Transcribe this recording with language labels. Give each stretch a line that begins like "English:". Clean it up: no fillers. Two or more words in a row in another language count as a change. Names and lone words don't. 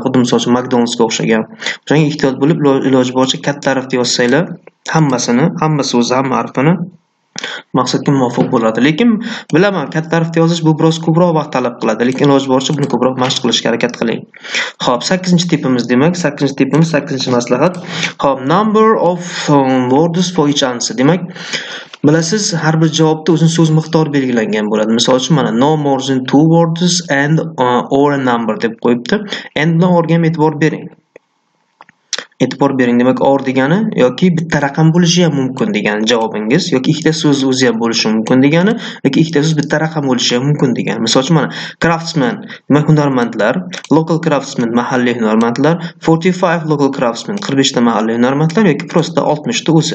Uzbek: Xuddi misol uchun McDonald'sga o'xshagan. O'shanga ehtiyot bo'lib, iloji boricha katta harfda yozsanglar, hamma so'zni, hamma harfini maqsadga muvofiq bo'ladi. Lekin bilaman, katta harfda yozish bu biroz ko'proq vaqt talab qiladi, lekin iloji boricha buni ko'proq mashq qilishga harakat qiling. Xo'p, 8-tipimiz demak, 8-tipimiz 8-maslahat. Xo'p,
English: number of words for each answer.
Uzbek: Demak, bilasiz, har bir javobda o'zining so'z miqdori belgilangan bo'ladi. Misol uchun mana
English: no more than 2 words and or a number
Uzbek: deb qo'yibdi. Endi bilan o'rga ham e'tibor bering. Demak, or degani yoki bitta raqam bo'lishi ham mumkin degani javobingiz, yoki ikkita so'z o'zi ham bo'lishi mumkin degani, yoki ikkita so'z bitta raqam bo'lishi ham mumkin degani. Misol uchun mana craftsman, demak hunarmandlar,
English: local craftsman
Uzbek: mahalliy hunarmandlar, 45
English: local craftsman
Uzbek: 45 ta mahalliy hunarmandlar yoki prosta 60 ta o'zi.